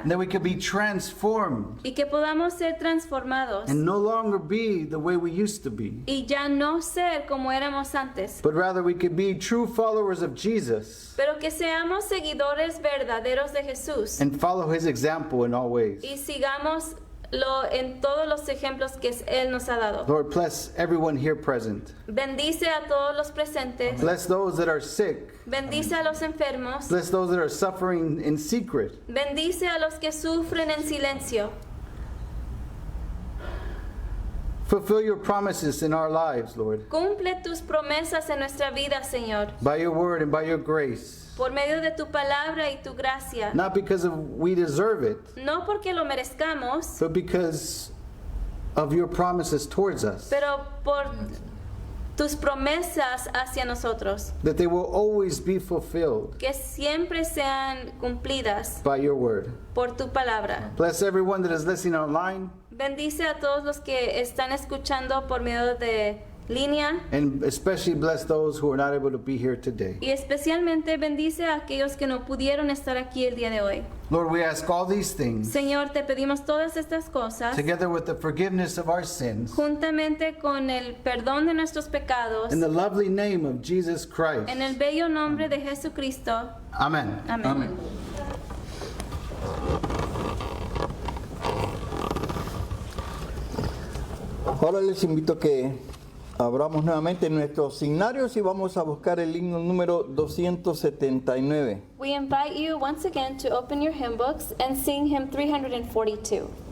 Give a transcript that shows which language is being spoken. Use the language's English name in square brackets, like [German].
[English] And that we can be transformed [Spanish] Y que podamos ser transformados. [English] and no longer be the way we used to be. [Spanish] Y ya no ser como éramos antes. [English] But rather we could be true followers of Jesus [Spanish] Pero que seamos seguidores verdaderos de Jesús. [English] and follow his example in all ways. [Spanish] Y sigamos en todos los ejemplos que Él nos ha dado. [English] Lord, bless everyone here present. [Spanish] Bendice a todos los presentes. [English] Bless those that are sick. [Spanish] Bendice a los enfermos. [English] Bless those that are suffering in secret. [Spanish] Bendice a los que sufren en silencio. [English] Fulfill your promises in our lives, Lord, [Spanish] Cumple tus promesas en nuestra vida, Señor, [English] by your word and by your grace. [Spanish] por medio de tu palabra y tu gracia. [English] Not because we deserve it, [Spanish] No porque lo merezcamos, [English] but because of your promises towards us, [Spanish] pero por tus promesas hacia nosotros, [English] that they will always be fulfilled [Spanish] que siempre sean cumplidas [English] by your word. [Spanish] por tu palabra. [English] Bless everyone that is listening online, [Spanish] Bendice a todos los que están escuchando por medio de línea [English] and especially bless those who are not able to be here today. [Spanish] y especialmente bendice a aquellos que no pudieron estar aquí el día de hoy. [English] Lord, we ask all these things [Spanish] Señor, te pedimos todas estas cosas [English] together with the forgiveness of our sins [Spanish] juntamente con el perdón de nuestros pecados [English] in the lovely name of Jesus Christ. [Spanish] en el bello nombre de Jesucristo. [English] Amen. [Spanish] Amén. Amén. Ahora les invito a que abramos nuevamente nuestros signarios y vamos a buscar el himno número 279. [English] We invite you once again to open your hymn books and sing hymn 342.